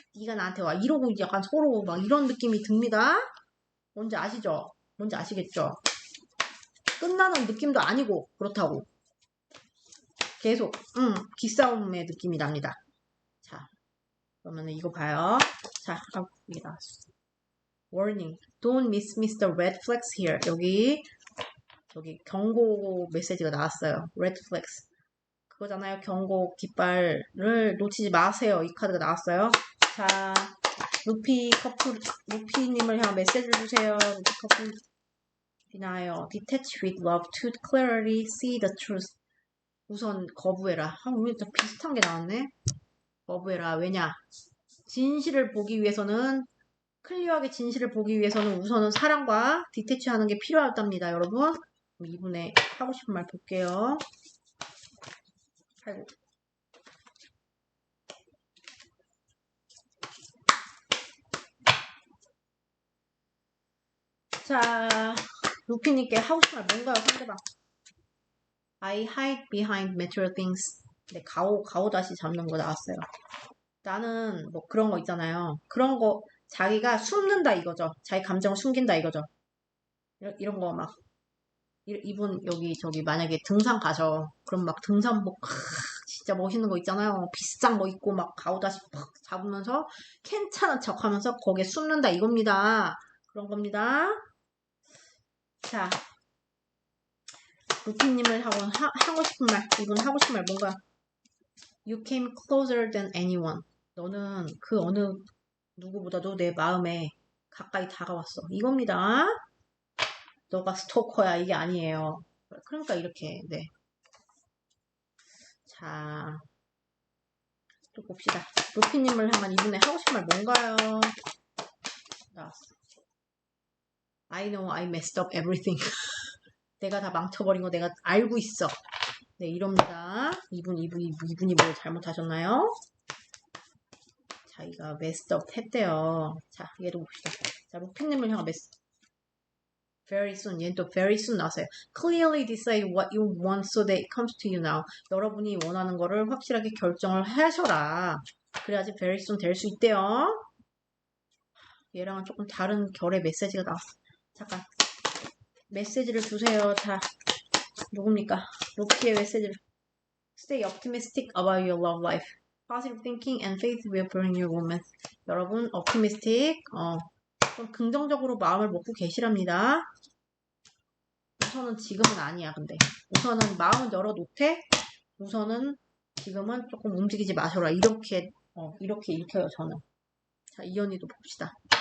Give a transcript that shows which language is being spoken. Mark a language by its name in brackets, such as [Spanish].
[Korean] 네가 나한테 와 이러고 약간 서로 막 이런 느낌이 듭니다. 뭔지 아시죠? 뭔지 아시겠죠? 끝나는 느낌도 아니고 그렇다고 계속 기싸움의 느낌이 납니다. 자 그러면 이거 봐요. 자 이게 나왔어. [English] Warning, don't miss the red flags here. [Korean] 여기 경고 메시지가 나왔어요. Red flags 그거잖아요. 경고 깃발을 놓치지 마세요. 이 카드가 나왔어요. 자 루피님을 향한 메시지를 주세요. [English] 루피 커플 denial, detach with love to clarity see the truth. [Korean] 우선 거부해라. 오늘 또 비슷한 게 나왔네. 거부해라. 왜냐? 진실을 보기 위해서는 클리어하게 진실을 보기 위해서는 우선은 사랑과 디태치하는 게 필요하답니다. 여러분. 이분의 하고 싶은 말 볼게요. 아이고. 자, 루피님께 하고 싶은 말 뭔가요? 상대방. [English] I hide behind material things. [Korean] 네, 가오 다시 잡는 거 나왔어요. 나는 뭐 그런 거 있잖아요. 그런 거 자기가 숨는다 이거죠. 자기 감정을 숨긴다 이거죠. 이런 거 막 이분 여기 저기 만약에 등산 가셔. 그럼 막 등산복 진짜 멋있는 거 있잖아요. 비싼 거 입고 막 가오다시 팍 잡으면서 괜찮은 척 하면서 거기에 숨는다 이겁니다. 그런 겁니다. 자, 루피님을 하고 싶은 말, 이분 하고 싶은 말 뭔가 [English] You came closer than anyone. [Korean] 너는 그 어느 누구보다도 내 마음에 가까이 다가왔어. 이겁니다. 너가 스토커야 이게 아니에요. 그러니까 이렇게 네. 자, 또 봅시다. 루피님을 향한 이분의 하고 싶은 말 뭔가요? 나왔어. [English] I know I messed up everything. [Korean] 내가 다 망쳐버린 거 내가 알고 있어. 네, 이럽니다. 이분이 뭘 잘못하셨나요? 자기가 메스업 했대요. 자, 얘도 봅시다. 자, 루피님을 향한 very soon. 얘는 또 very soon 나왔어요. [English] Clearly decide what you want so that it comes to you now. [Korean] 여러분이 원하는 거를 확실하게 결정을 하셔라. 그래야지 very soon 될 수 있대요. 얘랑은 조금 다른 결의 메시지가 나왔어. 잠깐. 메시지를 주세요. 자, 누굽니까? 루피의 메시지를. [English] Stay optimistic about your love life. Positive thinking and faith will bring you romance. [Korean] 여러분, optimistic, 좀 긍정적으로 마음을 먹고 계시랍니다. 우선은 지금은 아니야, 근데. 우선은 마음은 열어놓되, 우선은 지금은 조금 움직이지 마셔라. 이렇게 읽혀요, 저는. 자, 이 언니도 봅시다.